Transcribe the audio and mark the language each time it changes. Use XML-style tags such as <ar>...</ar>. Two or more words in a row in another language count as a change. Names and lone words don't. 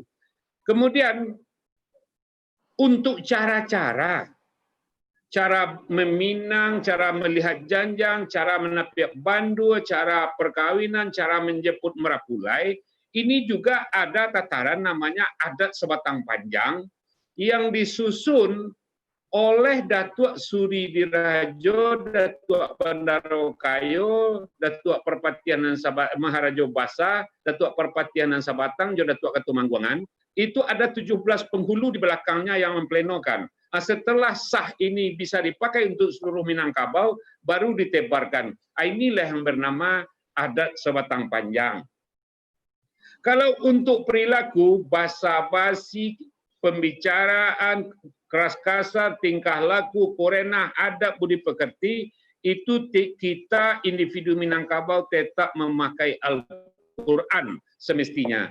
<id>Kemudian untuk cara meminang, cara melihat janjang, cara menapiak bandu, cara perkawinan, cara menjemput merapulai, ini juga ada tataran namanya adat sebatang panjang yang disusun oleh Datuk Suri Dirajo, Datuk Bandaro Kayo, Datuk Perpatianan Maharajo Basa, Datuk Perpatianan Sabatang, juga Datuk Ketumangguangan. Itu ada 17 penghulu di belakangnya yang memplenokan. Setelah sah ini bisa dipakai untuk seluruh Minangkabau, baru ditebarkan. Inilah yang bernama adat sebatang panjang. Kalau untuk perilaku, basa-basi, pembicaraan, keras kasar, tingkah laku, korenah, adab, budi pekerti, itu kita individu Minangkabau tetap memakai Al-Quran semestinya.</id>